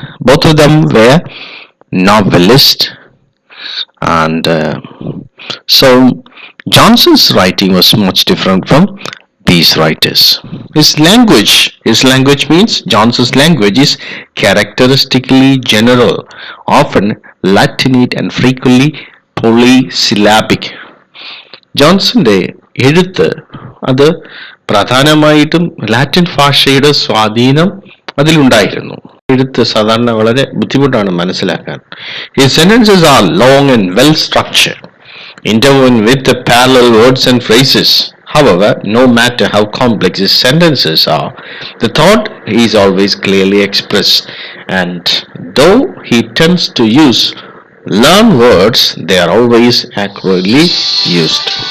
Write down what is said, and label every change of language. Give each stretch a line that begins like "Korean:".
English: Both of them were novelists, and so Johnson's writing was much different from these writers. His language means Johnson's language is characteristically general, often Latinate and frequently polysyllabic.
Malayalam: ജോൺസന്റെ എഴുത്ത് അത് പ്രധാനമായിട്ടും Latin ഭാഷയുടെ സ്വാധീനം അതിലുണ്ടായിരുന്നു. എഴുത്ത് സാധാരണ വളരെ ബുദ്ധിമുട്ടാണ് മനസ്സിലാക്കാൻ.
English: His sentences are long and well structured, interwoven with the parallel words and phrases. However, no matter how complex his sentences are, the thought is always clearly expressed, and though he tends to use learned words, they are always accurately used.